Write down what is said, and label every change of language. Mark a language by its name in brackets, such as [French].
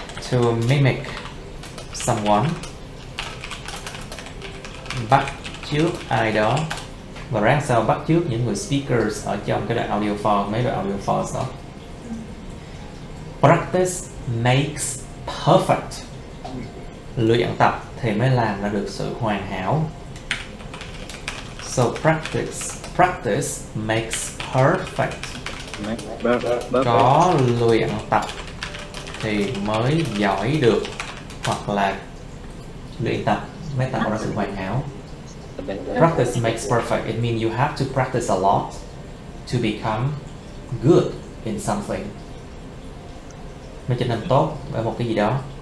[English] To mimic someone, [Vietnamese] bắt chước ai đó, và ráng sao bắt chước những người speakers ở trong cái đoạn audio file, mấy đoạn audio files đó. [English] Practice makes perfect. [Vietnamese] Luyện tập thì mới làm ra được sự hoàn hảo. [English] So practice makes perfect. [Vietnamese] Có luyện tập thì mới giỏi được, hoặc là luyện tập mới tạo ra sự hoàn hảo. [English] Practice makes perfect. It means you have to practice a lot to become good in something. [Vietnamese] Mới trở nên tốt ở một cái gì đó.